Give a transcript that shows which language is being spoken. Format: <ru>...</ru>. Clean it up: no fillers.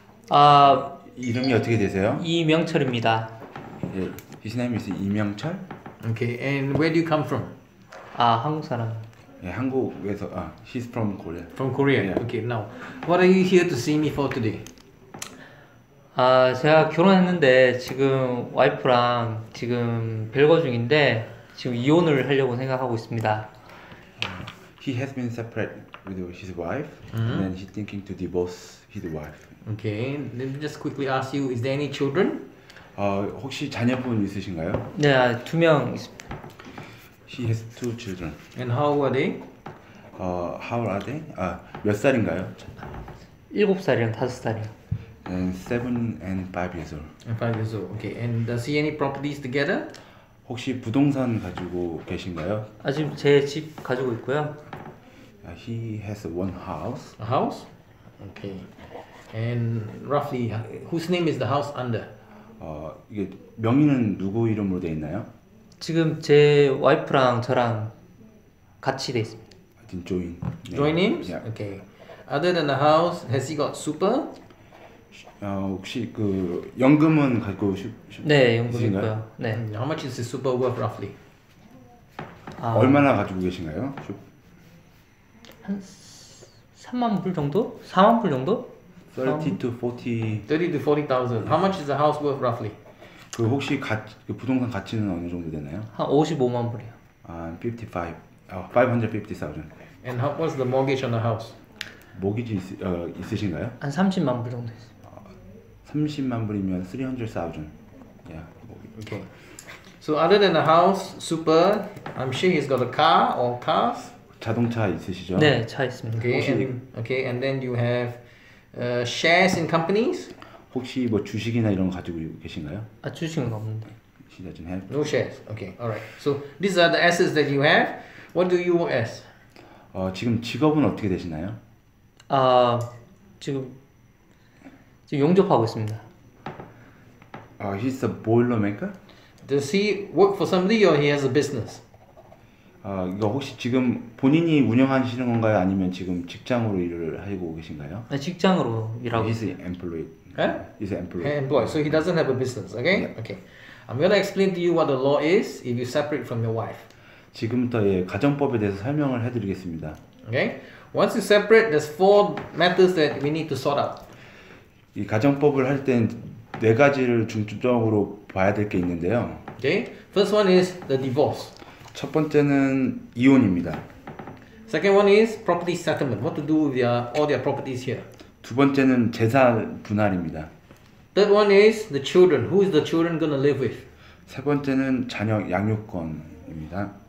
<ko>아, 이름이 어떻게 되세요? 이명철입니다.</ko> <en>예, his name is 이명철. Okay, and where do you come from?</en> <ko>아, 한국 사람. 예, 한국에서</ko> <en>he's from Korea. From Korea. Yeah. Okay, now, what are you here to see me for today?</en> <ko>아, 제가 결혼했는데 지금 와이프랑 지금 별거 중인데 지금 이혼을 하려고 생각하고 있습니다.</ko> <en>He has been separate with his wife, and then he's thinking to divorce his wife. Okay, let me just quickly ask you, is there any children?</en> <ko>혹시 자녀분 있으신가요? 네, 2명 있습니다.</ko> <en>He has two children. And how are they? How are they?</en> <ko>몇 살인가요? 7살이랑 5살이요.</ko> <en>And 7 and 5 years old. And 5 years old. Okay, and does he any properties together?</en> <ko>혹시 부동산 가지고 계신가요? 아, 지금 제 집 가지고 있고요.</ko> <en>He has one house. A house? Okay. And roughly, whose name is the house under?</en> <ko>이게 명의는 누구 이름으로 돼 있나요? 지금 제 와이프랑 저랑 같이 돼 있습니다.</ko> <en>I didn't join. 네. Joint names? Yeah. Okay. Other than the house, has he got super?</en> <ko>혹시 그 연금은 가지고 네, 연금 있으신가요? 있고요. 네.</ko> <en>How much is the super worth roughly? 아,</en> <ko>얼마나 가지고 계신가요? 한 3만 불 정도? 4만 불 정도?</ko> <en>30 to 40. 30 to 40,000. How much is the house worth roughly?</en> <ko>그 혹시 그 부동산 가치는 어느 정도 되나요? 한 55만 불이요.</ko> <en>55. 550,000. And what's the mortgage on the house?</en> <ko>모기지 있으신가요? 한 30만 불 정도 있어요. 30만 불이면 300,000.</ko> <en>Yeah. Okay. So other than the house, super, I'm sure he's got a car or cars.</en> <ko>자동차 있으시죠? 네, 차 있습니다.</ko> <en>Okay, and then you have shares in companies.</en> <ko>혹시 뭐 주식이나 이런 거 가지고 계신가요? 아, 주식은 없는데.</ko> <en>She doesn't have. No shares. Okay, all right. So these are the assets that you have. What do you work as?</en> <ko>지금 직업은 어떻게 되시나요? 아, 지금 용접하고 있습니다.</ko> <en>He's a boiler maker. Does he work for somebody or he has a business?</en> <ko>이거 혹시 지금 본인이 운영하시는 건가요? 아니면 지금 직장으로 일을 하고 계신가요? 네, 직장으로 일하고</ko> <en>He's</en> <ko>있어요.</ko> <en>employed. Huh? He's employed. Employed. So he doesn't have a business. Okay. Yeah. Okay. I'm gonna explain to you what the law is if you separate from your wife.</en> <ko>지금부터 가정법에 대해서 설명을 해드리겠습니다.</ko> <en>Okay. Once you separate, there's 4 matters that we need to sort out.</en> <ko>이 가정법을 할 땐 4가지를 중점적으로 봐야 될 게 있는데요.</ko> <en>Okay. First one is the divorce.</en> <ko>첫 번째는 이혼입니다.</ko> <en>Second one is property settlement. What to do with all their properties here.</en> <ko>두 번째는 재산 분할입니다.</ko> <en>Third one is the children. Who is the children gonna live with?</en> <ko>세 번째는 자녀 양육권입니다.</ko>